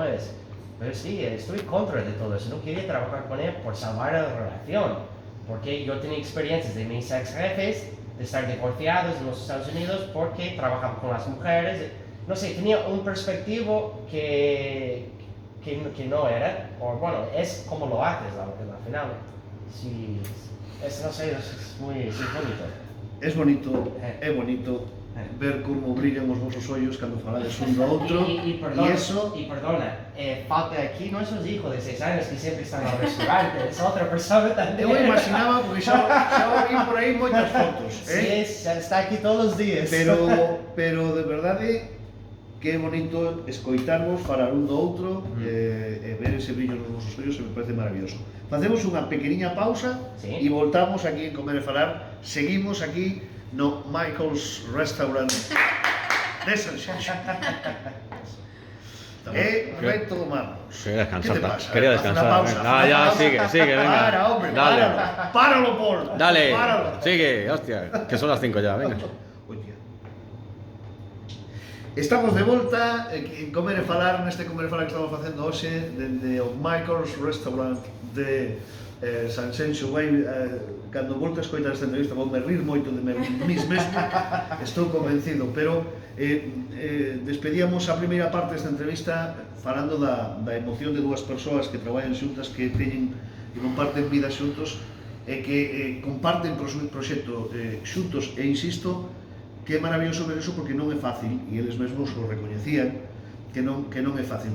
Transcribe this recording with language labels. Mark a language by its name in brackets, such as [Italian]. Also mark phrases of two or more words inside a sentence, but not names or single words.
[Spanish] Pero sí, estoy contra de todo eso, no quería trabajar con ella por salvar la relación, porque yo tenía experiencias de mis ex jefes, de estar divorciados en los Estados Unidos, porque trabajaba con las mujeres, no sé, tenía un perspectivo que no era, o bueno, es como lo haces al final. Sí, no sé, es bonito. [Galician] É bonito ver como brillan os vosos ollos cando falades un do outro [Spanish] y perdona, falta aquí nuestros hijos de 6 años que siempre están al restaurante, es otra persona también. [Galician] Eu imaginaba, porque xa vi por aí moitas fotos, Sí, está aquí todos os días. pero de verdade que é bonito escoitarvos falar un do outro e ver ese brillo nos vosos ollos, [Spanish] me parece maravilloso. [Galician] Facemos unha pequeniña pausa e voltamos aquí en Comer e Falar. Seguimos aquí no Michael's Restaurant de Sanxenxo. Retomamos. [Spanish] Quería descansar. ¿Qué te pasa? Quería Haz una descansar. pausa, Ah, haz una ya, pausa. sigue, venga. Para, hombre, Dale. páralo, Paul. Dale, Páralo. sigue, hostia, que son las 5 ya, venga. Hostia. [Galician] Estamos de volta en Comer e Falar, neste Comer e Falar que estamos facendo hoxe dende o Michael's Restaurant de Sanxenxo. Cando volto a escoitar esta entrevista vou me rir moito de mis mesmo, estou convencido, pero despedíamos a primeira parte desta entrevista falando da emoción de dúas persoas que traballan xuntas, que teñen e comparten vida xuntos e que comparten proxecto xuntos, e insisto que é maravilloso ver iso porque non é fácil, e eles mesmos o recoñecían que non é fácil.